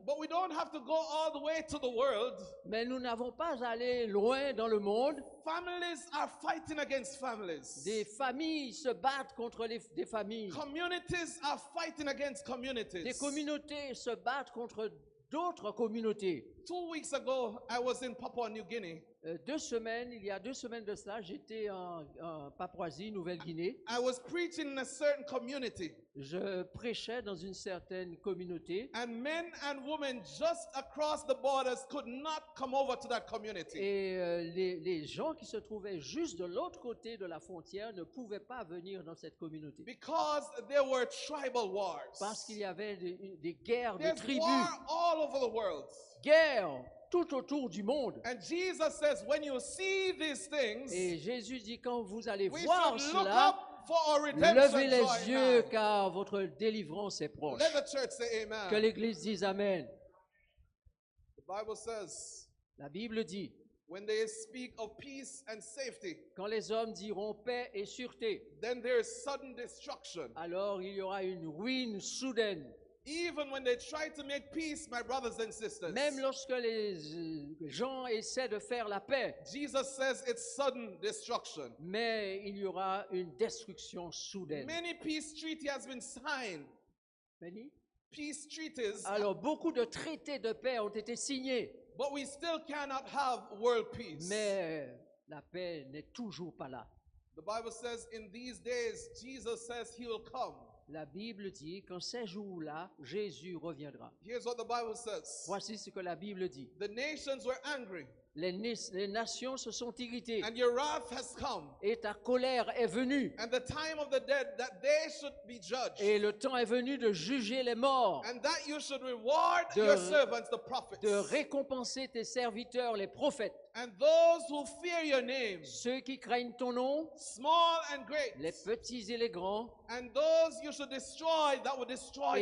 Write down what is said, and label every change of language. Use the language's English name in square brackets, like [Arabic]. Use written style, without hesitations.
[English] But we don't have to go all the way to the world. [French] Mais nous n'avons pas à aller loin dans le monde. [English] Families are fighting against families. [French] Des familles se battent contre des familles. [English] Communities are fighting against communities. [French] Des communautés se battent contre d'autres communautés. [English] 2 weeks ago, I was in Papua New Guinea. [French] Il y a 2 semaines de cela, j'étais en Papouasie, Nouvelle-Guinée. [English] I was preaching in a certain community. [French] Je prêchais dans une certaine communauté. [English] And men and women just across the borders could not come over to that community. [French] Et les gens qui se trouvaient juste de l'autre côté de la frontière ne pouvaient pas venir dans cette communauté. [English] Because there were tribal wars. [French] Parce qu'il y avait des guerres de [English] There's [French] tribus. [English] war all over the world. [French] Guerres tout autour du monde. [English] And Jesus says, when you see these things, [French] Et Jésus dit, quand vous allez [English] we [French] voir [English] should look [French] cela, [English] up for our redemption [French] levez [English] drawing [French] les yeux [English] nigh. [French] car votre délivrance est proche. [English] Let the church say amen. [French] Que l'Église dise Amen. [English] The Bible says, [French] La Bible dit, [English] when they speak of peace and safety, [French] quand les hommes diront paix et sûreté, [English] then there is sudden destruction. [French] alors il y aura une ruine soudaine. [English] Even when they try to make peace, my brothers and sisters, [French] Même lorsque les gens essaient de faire la paix, [English] Jesus says it's sudden destruction. [French] mais il y aura une destruction soudaine. [English] Many peace treaty has been signed. Many? Peace treaties, [French] Alors beaucoup de traités de paix ont été signés, [English] but we still cannot have world peace. [French] mais la paix n'est toujours pas là. [English] The Bible says in these days, Jesus says he will come. [French] La Bible dit qu'en ces jours-là, Jésus reviendra. [English] Here's what the Bible says. [French] Voici ce que la Bible dit. [English] The nations were angry, [French] Les nations se sont irritées [English] and your wrath has come, [French] et ta colère est venue. [English] and the time of the dead that they should be judged, [French] Et le temps est venu de juger les morts, [English] and that you should reward [French] De- [English] your servants, the prophets, [French] de récompenser tes serviteurs, les prophètes, [English] and those who fear your name, [French] ceux qui craignent ton nom, [English] small and great, [French] les petits et les grands, [English] and those you should destroy that will destroy